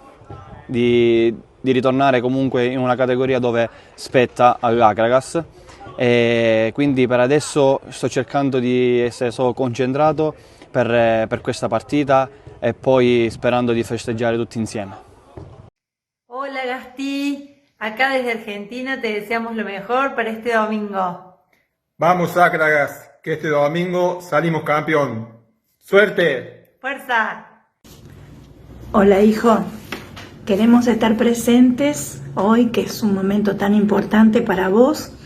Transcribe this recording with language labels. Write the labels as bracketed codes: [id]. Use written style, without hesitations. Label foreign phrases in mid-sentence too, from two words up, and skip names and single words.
[it] di ritornare comunque in una categoria dove spetta all'Akragas, e quindi per adesso sto cercando di essere solo concentrato per questa partita e poi sperando di festeggiare tutti insieme. [es] Hola Gastí. Acá desde Argentina te deseamos lo mejor para este domingo. Vamos Akragas, que este domingo salimos campeón. ¡Suerte! ¡Fuerza! Hola hijo, queremos estar presentes hoy, que es un momento tan importante para vos.